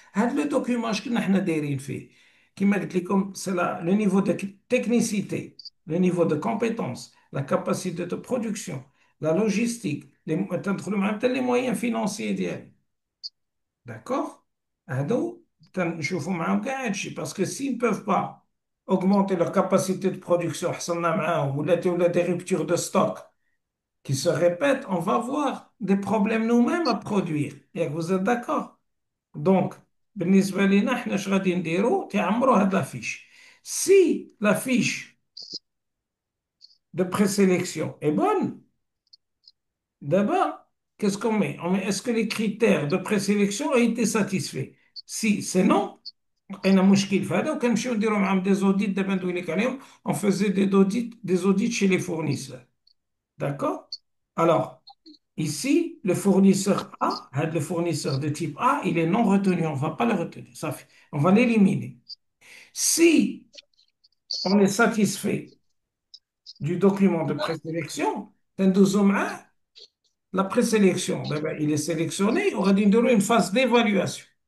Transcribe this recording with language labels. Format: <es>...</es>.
<fr>Le document, c'est le niveau de technicité, le niveau de compétence, la capacité de production, la logistique, les moyens financiers idéaux. D'accord?</fr> <ar>هادو تنشوفوا معاهم كاع هادشي باسكو</ar> <fr>s'ils ne peuvent pas augmenter leur capacité de production</fr> <ar>حصلنا معاهم ولا</ar> <fr>des ruptures de stock qui se répètent, on va avoir des problèmes nous-mêmes à produire. Et vous êtes d'accord?</fr> <ar>Donc, بالنسبة لنا احنا اش غادي نديرو تعمروا هاد لافيش.</ar> <fr>Si la fiche de présélection est bonne, d'abord, qu'est-ce qu'on met? On met est-ce que les critères de présélection ont été satisfaits? Si c'est non,</fr> <ar>لقينا مشكل في هذا وكنمشيو نديرو معاهم</ar> <fr>des audits</fr> <ar>دابا ندوي لك عليهم.</ar> <fr>On faisait des audits chez les fournisseurs. D'accord? Alors, ici, le fournisseur A, le fournisseur de type A, il est non retenu. On ne va pas le retenir. Ça fait, on va l'éliminer. Si on est satisfait du document de présélection, la présélection, d'abord, il est sélectionné, on va dire une phase d'évaluation.</fr>